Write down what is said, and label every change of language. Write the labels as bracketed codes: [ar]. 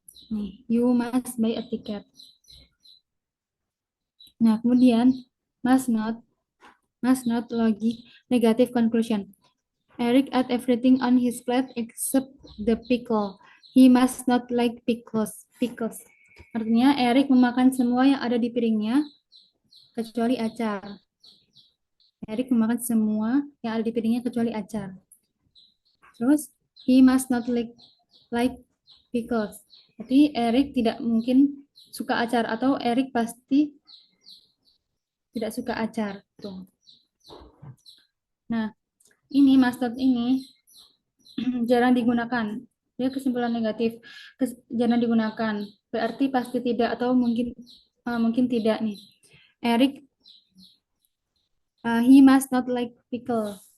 [id] Nih, [en] you must buy a ticket. [id] Nah, kemudian [en] must not logic negative conclusion. Eric ate everything on his plate except the pickle. He must not like pickles. [id] Artinya Eric memakan semua yang ada di piringnya kecuali acar. Eric memakan semua yang ada di piringnya kecuali acar. Terus [en] he must not like pickles. [id] Jadi Eric tidak mungkin suka acar, atau Eric pasti tidak suka acar. Tuh. Nah, ini must not ini jarang digunakan. Dia kesimpulan negatif, jarang digunakan. Berarti pasti tidak atau mungkin tidak nih. [en] Eric he must not like pickle.